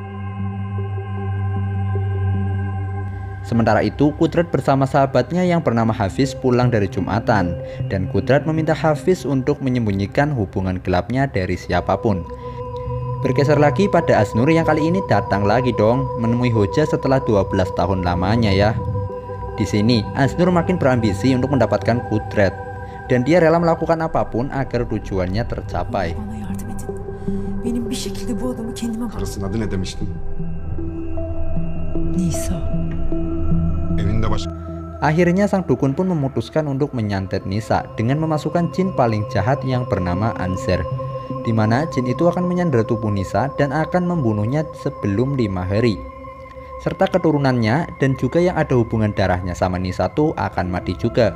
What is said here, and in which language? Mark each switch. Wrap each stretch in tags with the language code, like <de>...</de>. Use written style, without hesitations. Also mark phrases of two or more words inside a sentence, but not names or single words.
<id>Sementara itu, Kudret bersama sahabatnya yang bernama Hafiz pulang dari Jumatan, dan Kudret meminta Hafiz untuk menyembunyikan hubungan gelapnya dari siapapun. Bergeser lagi pada Aznur yang kali ini datang lagi dong menemui hoja setelah 12 tahun lamanya ya. Di sini, Aznur makin berambisi untuk mendapatkan Kudret. Dan dia rela melakukan apapun agar tujuannya tercapai.</id> <tr>Karısının adı ne demiştin? Nisa. Evinde başka...</tr> <id>Akhirnya sang dukun pun memutuskan untuk menyantet Nisa dengan memasukkan jin paling jahat yang bernama Anser, di mana jin itu akan menyandera tubuh Nisa dan akan membunuhnya sebelum 5 hari. serta keturunannya dan juga yang ada hubungan darahnya sama Nisa tuh akan mati juga.</id>